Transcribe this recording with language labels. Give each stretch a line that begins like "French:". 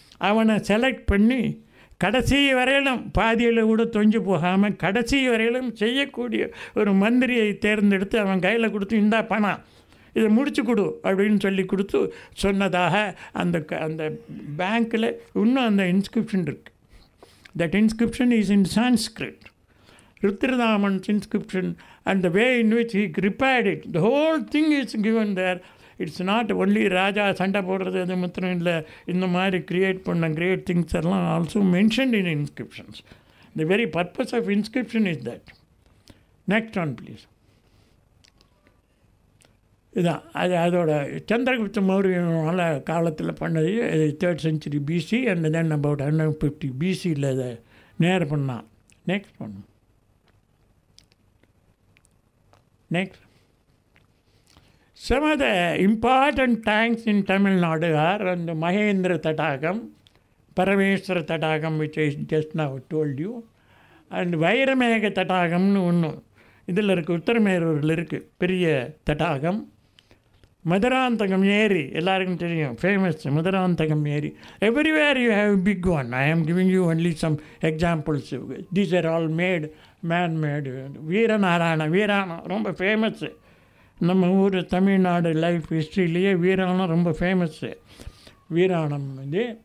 Tamil: அவனை செலக்ட் பண்ணி கடைசி வரையிலும் பாதியில் கூட தொஞ்சு போகாமல் கடைசி வரையிலும் செய்யக்கூடிய ஒரு மந்திரியை தேர்ந்தெடுத்து அவன் கையில் கொடுத்து, இந்தா பணம் இதை முடிச்சு கொடு அப்படின்னு சொல்லி கொடுத்து சொன்னதாக அந்த பேங்க்கில் இன்னும் அந்த இன்ஸ்கிரிப்ஷன் இருக்குது.
English: That inscription is in Sanskrit, Rudradaman's inscription, and the way in which he repaired it. The whole thing is given there. It's not only Raja
Tamil: சண்டை போடுறது அது மாத்திரம் இல்லை, இந்த மாதிரி க்ரியேட் பண்ண
English: Great things எல்லாம் also mentioned in inscriptions. The very purpose of inscription is that. Next one please.
Tamil: இதான் அதோட சந்திரகுப்த மௌரியனால காலத்தில் பண்ணது 3rd century BC,
English: and then about 150 BC
Tamil: யில் அதை நேர் பண்ணான்.
English: Next one. Next, some of the important tanks in Tamil Nadu are and Mahendra Tatagam, Parameswara Tatagam, which I just now told you, and Vairamega Tatagamnu
Tamil: ஒன்று இதில் இருக்குது, உத்தரமேரூரில் இருக்குது பெரிய தடாகம். மதுராந்தகம் ஏரி எல்லாருக்கும் தெரியும், ஃபேமஸ் மதுராந்தகம் ஏரி.
English: Everywhere you have big one. I am giving you only some examples. These are all made, manmade.
Tamil: Veeranam ரொம்ப ஃபேமஸ்ஸு. நம்ம ஊர் தமிழ்நாடு லைஃப் ஹிஸ்ட்ரியிலேயே வீராணம் ரொம்ப ஃபேமஸ்ஸு. வீராணம் இது.